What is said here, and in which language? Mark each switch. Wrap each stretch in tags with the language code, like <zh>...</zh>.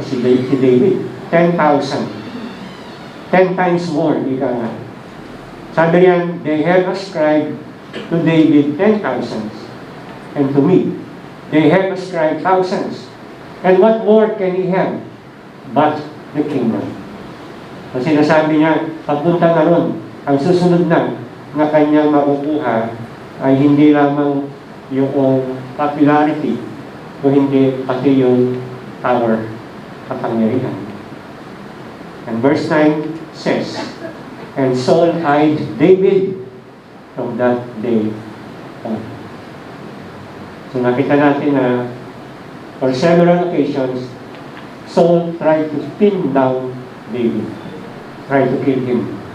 <tl>si David. 10,000.</tl> <en>10 times more,</en> <tl>ika nga. Sabi riyan,</tl> <en>they have ascribed to David 10,000, and to me, they have ascribed thousands. And what more can he have but the kingdom?</en> <tl>So sinasabi niya, papunta na ron, ang susunod na kanyang makukuha ay hindi lamang yung popularity, o hindi pati yung power, kapangyarihan.</tl> <en>And verse 9 says, and Saul eyed David from that day on. So</en> <tl>nakita natin na</tl> <en>for several occasions, Saul tried to pin down David, tried to kill him.</en>